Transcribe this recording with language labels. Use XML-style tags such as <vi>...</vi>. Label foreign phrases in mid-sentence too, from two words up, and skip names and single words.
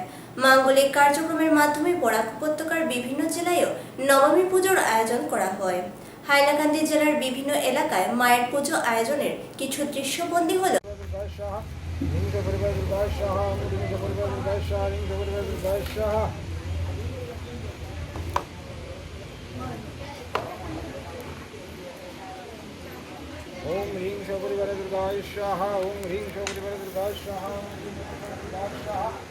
<bn>মাঙ্গলিক কার্যক্রমের মাধ্যমে বরাক উপত্যকার বিভিন্ন জেলায়ও নবমী পুজোর আয়োজন করা হয়। হাইলাকান্দি জেলার বিভিন্ন এলাকায় মায়ের পুজো আয়োজনের কিছু দৃশ্যবন্দী হল।</bn> <sa>ओम ह्रीं शबरिवरे दुर्गाय स्वाहा, ओम ह्रीं शबरिवरे दुर्गाय स्वाहा, ओम ह्रीं दुर्गाय स्वाहा,</sa>